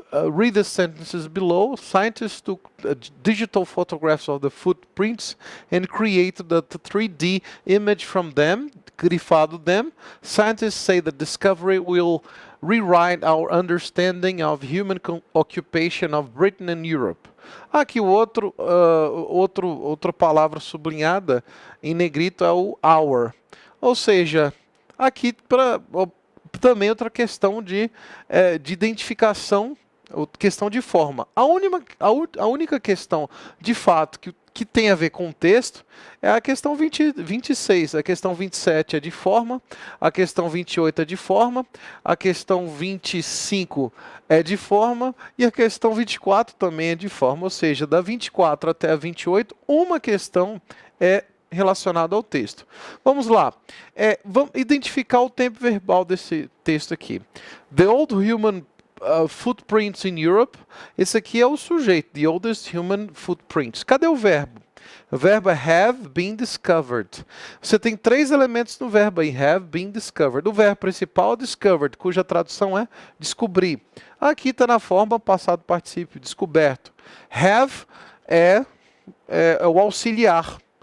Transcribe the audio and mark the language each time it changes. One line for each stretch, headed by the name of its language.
English: Read the sentences below. Scientists took digital photographs of the footprints and created the 3D image from them, grifado them. Scientists say the discovery will rewrite our understanding of human occupation of Britain and Europe.
Portuguese: Aqui outra palavra sublinhada em negrito é o our. Ou seja, aqui também outra questão de identificação, questão de forma. A única questão, de fato, que tem a ver com o texto é a questão 26. A questão 27 é de forma, a questão 28 é de forma, a questão 25 é de forma e a questão 24 também é de forma. Ou seja, da 24 até a 28, uma questão é relacionada ao texto. Vamos lá. Vamos identificar o tempo verbal desse texto aqui.
English: The old human footprints in Europe.
Portuguese: Esse aqui é o sujeito.
English: The oldest human footprints.
Portuguese: Cadê o verbo? O verbo é
English: have been discovered.
Portuguese: Você tem 3 elementos no verbo aí.
English: Have been discovered.
Portuguese: O verbo principal é discovered, cuja tradução é descobrir. Aqui está na forma passado particípio, descoberto. Have é o auxiliar.